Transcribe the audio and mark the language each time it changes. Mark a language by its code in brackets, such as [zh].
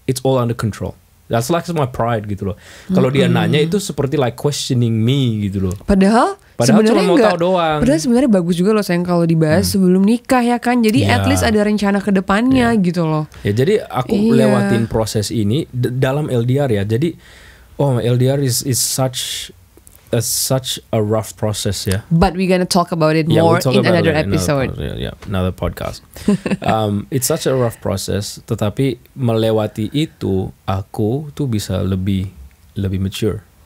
[en] It's all under control. That's like my pride [id] gitu loh. Kalau dia nanya itu seperti [en] like questioning me gitu loh. [id] Padahal cuma mau tahu doang. Padahal sebenarnya bagus juga loh sayang kalau dibahas sebelum nikah ya kan. Jadi [en] at least [id] ada rencana ke depannya gitu loh. Ya jadi aku lewatin proses ini dalam LDR ya. Jadi [en] LDR is such a rough process ya. But we're gonna talk about it more in another episode. Another podcast. It's such a rough process. [id] Tetapi melewati itu aku tuh bisa lebih mature.